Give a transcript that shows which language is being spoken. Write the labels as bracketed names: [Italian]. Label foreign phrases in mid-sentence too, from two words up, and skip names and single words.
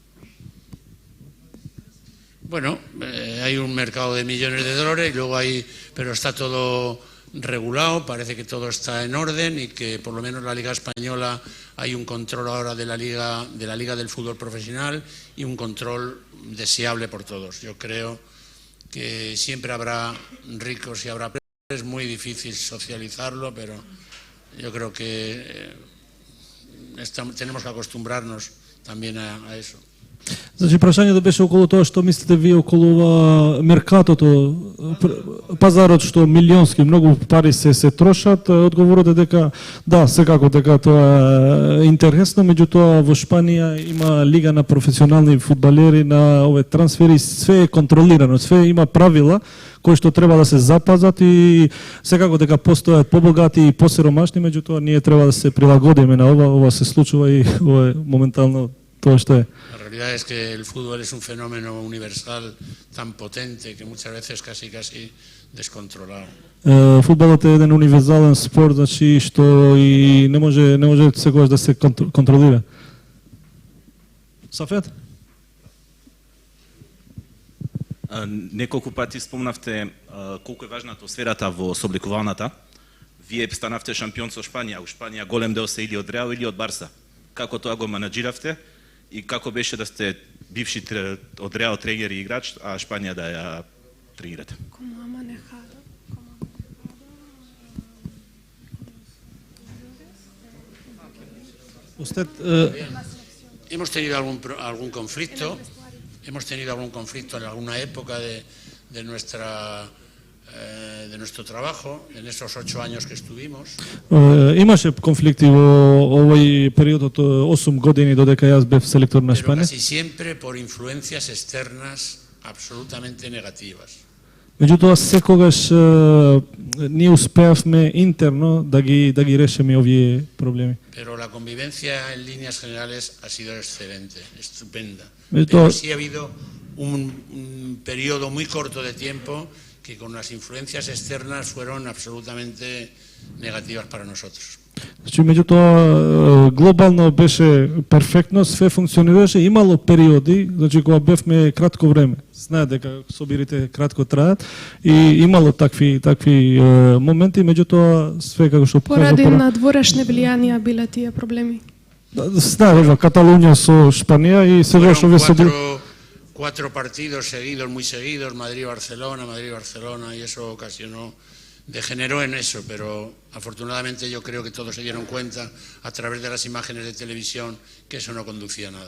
[Spanish] Bueno, hay un mercado de millones de dólares y luego pero está todo regulado, parece que todo está en orden y que por lo menos la Liga Española hay un control ahora de la Liga del Fútbol Profesional y un control deseable por todos. Yo creo que siempre habrá ricos y habrá pobres, es muy difícil socializarlo, pero yo creo que tenemos que acostumbrarnos también a eso. [Macedonian] Значи, прашањето беше околу тоа што мислите вие околу ова меркатото, пазарот што милионски, многу пари се трошат. Одговорот е дека да, секако дека тоа е интересно, меѓутоа во Шпанија има лига на професионални фудбалери, на овие трансфери, све е контролирано, све има правила кои што треба да се запазат и секако дека постојат побогати и посиромашни, меѓутоа ние треба да се прилагодиме на ова се случува и ова е моментално тоа што е. [Spanish] La realidad es que el fútbol es un fenómeno universal tan potente que muchas veces casi descontrolado. [Macedonian] Фудбалот е еден универзален спорт, значи што и не може секогаш да се контролира. Сафет? Неколку пати спомнавте колку е важна атмосферата во собликуваната. Вие станавте шампион со Шпанија, у Шпанија голем дел се или од Реал или од Барса. Како тоа го менаџиравте и како беше да сте бивши од Реал тренер и играч, а Шпанија да ја тренирате? [Spanish] Hemos tenido algún conflicto en alguna época de nuestro trabajo, en esos 8 años que estuvimos. [Macedonian] Имаше конфликти во овој период од 8 години додека јас бев селектор на Шпанија. [Spanish] Casi siempre por influencias externas absolutamente negativas. [Macedonian] Меѓутоа секогаш ние успеавме интерно да ги решиме овие проблеми. [Spanish] Pero la convivencia en líneas generales ha sido excelente, estupenda. Pero Pero sí ha habido un periodo muy corto de tiempo que con las influencias externas fueron absolutamente negativas para nosotros. [Macedonian] Значи, меѓутоа, глобално беше перфектно, све функционираше, имало периоди, значи, кога бевме кратко време. Знаат дека собирите кратко траат и имало такви моменти, меѓутоа, све како што покажа... Поради надворешни влијанија биле тие проблеми. Знаат, во Каталунија со Шпанија и сега што ве собир... [Spanish] 4 partidos seguidos, muy seguidos, Madrid-Barcelona, y eso degeneró en eso, pero afortunadamente yo creo que todos se dieron cuenta a través de las imágenes de televisión que eso no conducía a nada.